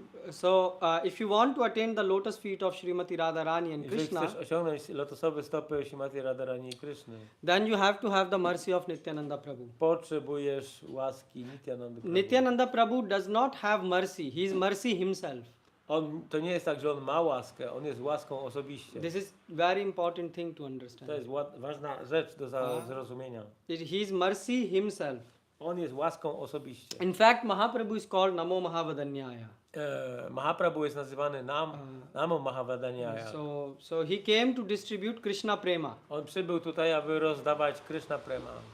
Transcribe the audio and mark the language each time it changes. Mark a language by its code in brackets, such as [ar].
[en] So if you want to attain the lotus feet of Srimati Radharani and [pl] jeżeli [en] Krishna, [pl] chcesz osiągnąć lotosowe stopy Śrimati Radharani i Krishny, [en] then you have to have the mercy of Nityananda Prabhu. [pl] potrzebujesz łaski Nityanandy Prabhu. [en] Nityananda Prabhu does not have mercy. He is mercy himself. [pl] To nie jest tak, że on ma łaskę, on jest łaską osobiście. [en] This is very important thing to [pl] To [en] understand. [pl] jest ważna rzecz do zrozumienia. [en] He is mercy himself. [pl] On jest łaską osobiście. [en] In fact, Mahaprabhu is called Namo Mahavadanyaya. [pl] Mahaprabhu jest nazywany Namo Mahavadanyaya. [en] So he came to distribute Krishna prema. [pl] On przybył tutaj, aby rozdawać Krishna prema.